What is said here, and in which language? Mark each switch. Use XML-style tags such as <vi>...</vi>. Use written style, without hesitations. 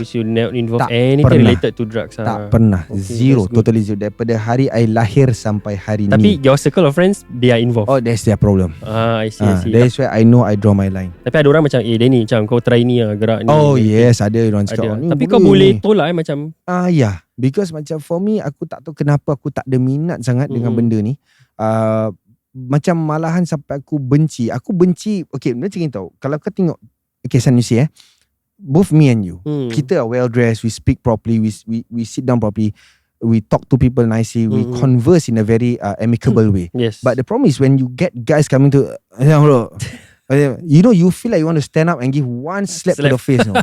<en>You not involved anything related to drugs.</en> <ms>Tak pernah. Zero. Totally zero. Daripada hari I lahir sampai hari ni.</ms> <en>Tapi your circle of friends, they are involved. Oh, that's their problem. I see. That's where I know I draw my line.</en> <ms>Tapi ada orang macam Danny macam kau try ni lah, gerak ni. Oh yes, ada orang cakap ni. Tapi kau boleh tolak macam</ms> <en>yeah. Because macam for me,</en> <ms>aku tak tahu kenapa aku tak ada minat sangat dengan benda ni. Macam malahan sampai aku benci. Okay, macam ni tau.</ms> <en>Kalau kau tengok, okay, San, you see both me and you, kita are well dressed, we speak properly, we sit down properly, we talk to people nicely, we converse in a very amicable way. Yes. But the problem is when you get guys coming to you feel like you want to stand up and give one slap to the face.</en>